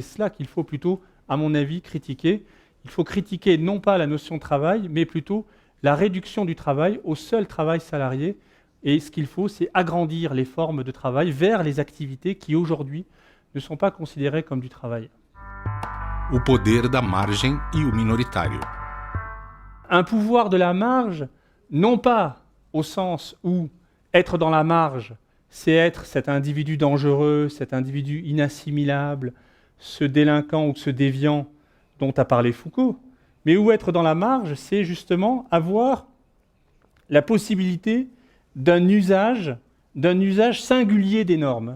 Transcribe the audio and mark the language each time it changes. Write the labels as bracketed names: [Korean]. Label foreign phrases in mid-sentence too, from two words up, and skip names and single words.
[French] Et c'est cela qu'il faut plutôt, à mon avis, critiquer. Il faut critiquer non pas la notion de travail, mais plutôt la réduction du travail au seul travail salarié. Et ce qu'il faut, c'est agrandir les formes de travail vers les activités qui, aujourd'hui, ne sont pas considérées comme du travail. [Portuguese] O poder da margem e o minoritário. [French] Un pouvoir de la marge, non pas au sens où être dans la marge, c'est être cet individu dangereux, cet individu inassimilable, ce délinquant ou ce déviant dont a parlé Foucault, mais où être dans la marge, c'est justement avoir la possibilité d'un usage singulier des normes.